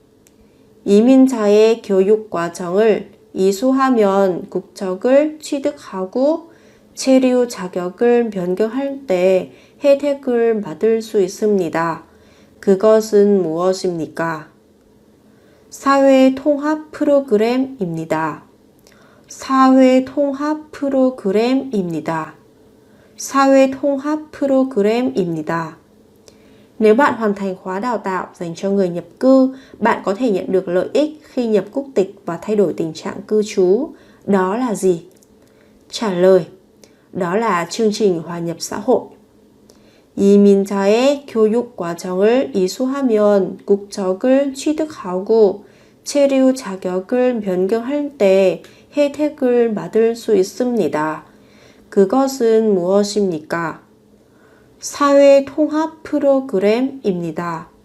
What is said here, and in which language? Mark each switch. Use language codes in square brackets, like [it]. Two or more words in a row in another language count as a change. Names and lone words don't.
[ko] 이민자의 교육 과정을 이수하면 국적을 취득하고 체류 자격을 변경할 때 혜택을 받을 수 있습니다. 그것은 무엇입니까? 사회 통합 프로그램입니다. 사회 통합 프로그램입니다. 사회 통합 프로그램입니다. [vi] Nếu bạn hoàn thành khóa đào tạo dành cho người nhập cư, bạn có thể nhận được lợi ích khi nhập quốc tịch và thay đổi tình trạng cư trú. Đó là gì? Trả lời: đó là chương trình hòa nhập xã hội. [ko] 이민자의 교육 과정을 이수하면 국적을 취득하고 체류 자격을 변경할 때 혜택을 받을 수 있습니다. 그것은 무엇입니까? 사회 통합 프로그램입니다.